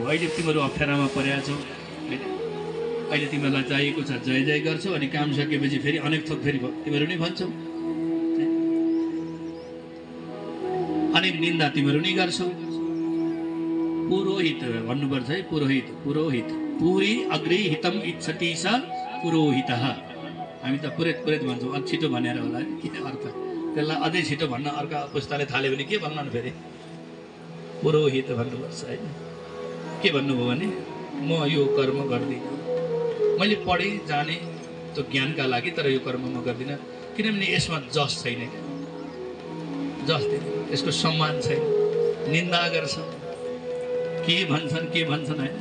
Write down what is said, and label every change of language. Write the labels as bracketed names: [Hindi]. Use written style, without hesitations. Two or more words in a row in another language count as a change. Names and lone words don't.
[Nepali] अहिले तिमीहरू अप्ठ्यारामा परेका छौ, अहिले तिमीहरूलाई चाहिएको छ जय जय गर्छौ, अनि काम सकेपछि फेरि अनेक थोक फेरि तिमीहरू नै भन्छौ, अनि निन्दा तिमीहरू नै गर्छौ। पुरोहित भन्नुपर्छ है, [Sanskrit] पुरोहित पुरोहित पुरी अग्रे हितम इच्छति स पुरोहितः। [Nepali] हामी त पुरेत पुरेत भन्छौँ, अझ छिटो भनेर होला के अर्थ? त्यसलाई अझै छिटो भन्न अर्का पुस्ताले थाल्यो भने के भन्नु फेरि? पुरोहित भन्नुपर्छ है। के भन्नुभयो भने म यो कर्म गर्दिनँ, मैले पढेँ जाने त्यो ज्ञानका लागि, तर यो कर्म म गर्दिनँ किनभने यसमा जस छैन, जस दिँदैन, यसको सम्मान छैन, निन्दा गर्छ, के भन्छन् होइन।